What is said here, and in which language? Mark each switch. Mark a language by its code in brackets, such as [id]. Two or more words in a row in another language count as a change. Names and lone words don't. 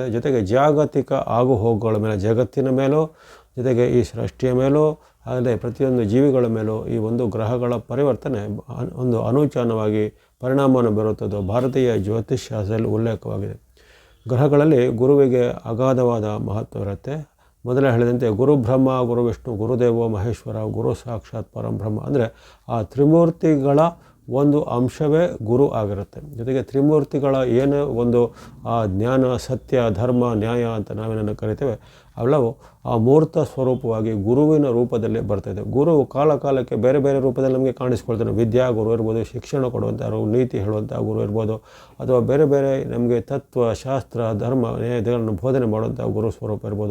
[kn] ಜೊತೆಗೆ ಜಾಗತಿಕ ಆಗುಹೋಗುಗಳ ಮೇಲೆ, ಜಗತ್ತಿನ ಮೇಲೂ, ಜೊತೆಗೆ ಈ ಸೃಷ್ಟಿಯ ಮೇಲೂ, ಅಲ್ಲದೆ ಪ್ರತಿಯೊಂದು ಜೀವಿಗಳ ಮೇಲೂ ಈ ಒಂದು ಗ್ರಹಗಳ ಪರಿವರ್ತನೆ ಒಂದು ಅನೂಚಾನವಾಗಿ ಪರಿಣಾಮವನ್ನು ಬೀರುತ್ತದೆ. ಭಾರತೀಯ ಜ್ಯೋತಿಷ್ಶಾಸ್ತ್ರದಲ್ಲಿ ಉಲ್ಲೇಖವಾಗಿದೆ. ಗ್ರಹಗಳಲ್ಲಿ ಗುರುವಿಗೆ ಅಗಾಧವಾದ ಮಹತ್ವ ಇರುತ್ತೆ. ಮೊದಲೇ ಹೇಳಿದಂತೆ [sa] ಗುರು ಬ್ರಹ್ಮ, ಗುರು ವಿಷ್ಣು, ಗುರುದೇವೋ ಮಹೇಶ್ವರ, ಗುರು ಸಾಕ್ಷಾತ್ ಪರಂ ಬ್ರಹ್ಮ [kn] ಅಂದರೆ ಆ ತ್ರಿಮೂರ್ತಿಗಳ ಒಂದು ಅಂಶವೇ ಗುರು ಆಗಿರುತ್ತೆ. ಜೊತೆಗೆ ತ್ರಿಮೂರ್ತಿಗಳ ಏನೇ ಒಂದು ಜ್ಞಾನ, ಸತ್ಯ, ಧರ್ಮ, ನ್ಯಾಯ ಅಂತ ನಾವೇನನ್ನು ಕರಿತೇವೆ ಅವೆಲ್ಲವೂ ಆ ಮೂರ್ತ ಸ್ವರೂಪವಾಗಿ ಗುರುವಿನ ರೂಪದಲ್ಲಿ ಬರ್ತಾಯಿದೆ. ಗುರು ಕಾಲಕ್ಕೆ ಬೇರೆ ಬೇರೆ ರೂಪದಲ್ಲಿ ನಮಗೆ ಕಾಣಿಸ್ಕೊಳ್ತಾನೆ. ವಿದ್ಯಾ ಗುರು ಇರ್ಬೋದು, ಶಿಕ್ಷಣ ಕೊಡುವಂಥವ್ರು, ನೀತಿ ಹೇಳುವಂಥ ಗುರು ಇರ್ಬೋದು, ಅಥವಾ ಬೇರೆ ಬೇರೆ ನಮಗೆ ತತ್ವ, ಶಾಸ್ತ್ರ, ಧರ್ಮ, ನ್ಯಾಯಗಳನ್ನು ಬೋಧನೆ ಮಾಡುವಂಥ ಗುರು ಸ್ವರೂಪ ಇರ್ಬೋದು.